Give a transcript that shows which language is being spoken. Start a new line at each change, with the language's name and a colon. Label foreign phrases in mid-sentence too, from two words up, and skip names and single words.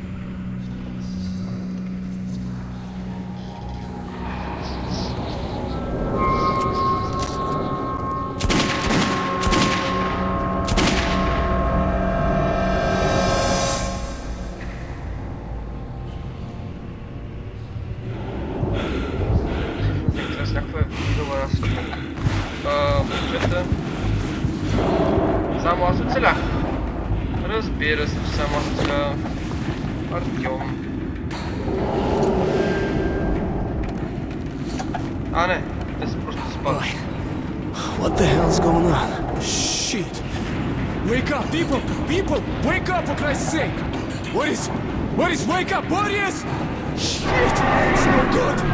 Bulgarian: Само аз оцелях. Разбира се, че само аз оцелях. Артем. А, не. Те са просто спали.
English: What the hell's going on? Shit! Wake up, people! People! Wake up, for Christ's sake! Boris! Boris, wake up! Boris! Shit! It's no good!